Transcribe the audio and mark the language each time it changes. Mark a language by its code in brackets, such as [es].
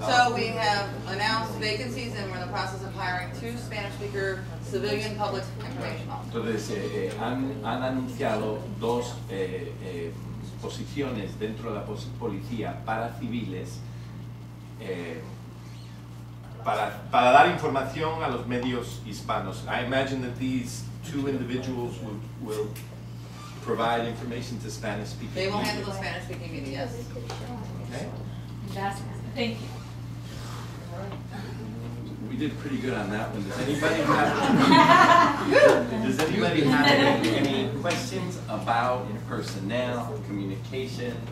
[en] So we have announced vacancies and we're in the process of hiring 2 Spanish-speaker civilian public information officers. [es] Entonces han anunciado 2 posiciones dentro de la policía para civiles para dar información a los medios hispanos. [en] I imagine that these 2 individuals will provide information to Spanish-speaking They will media. handle the Spanish-speaking media, yes. Okay. [es] Gracias. [en] Thank you. We did pretty good on that one. Does anybody have any questions about personnel, communications?